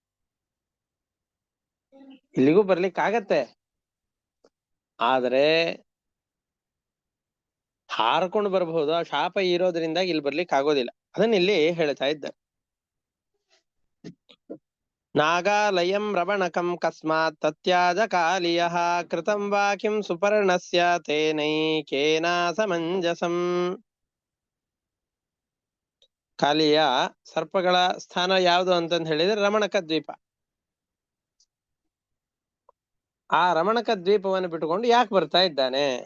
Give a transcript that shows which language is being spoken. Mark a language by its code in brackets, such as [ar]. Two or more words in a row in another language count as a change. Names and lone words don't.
[kn] ಇಲ್ಲಿಗೂ ಬರ್ಲಿಕ್ಕಾಗತ್ತೆ, ಆದರೆ ಹಾರ್ಕೊಂಡು ಬರಬಹುದು. ಆ ಶಾಪ ಇರೋದ್ರಿಂದ ಇಲ್ಲಿ ಬರ್ಲಿಕ್ಕೆ ಆಗೋದಿಲ್ಲ. ಅದನ್ನ ಇಲ್ಲಿ ಹೇಳ್ತಾ ಇದ್ದ. [sa] ನಾಗಾಲಯಂ ರಮಣಕಂ ಕಸ್ಮಾತ್ ತತ್ಯಾಜ ಕಾಲಿಯಃ ಕೃತಂ ವಾ ಕಿಂ ಸುಪರ್ಣಸ್ಯ ತೇನೈಕೇನ ಸಮಂಜಸಂ. [kn] ಕಾಲಿಯ ಸರ್ಪಗಳ ಸ್ಥಾನ ಯಾವುದು ಅಂತಂದು ಹೇಳಿದ್ರೆ ರಮಣಕ ದ್ವೀಪ. ಆ ರಮಣಕ ದ್ವೀಪವನ್ನು ಬಿಟ್ಟುಕೊಂಡು ಯಾಕೆ ಬರ್ತಾ ಇದ್ದಾನೆ?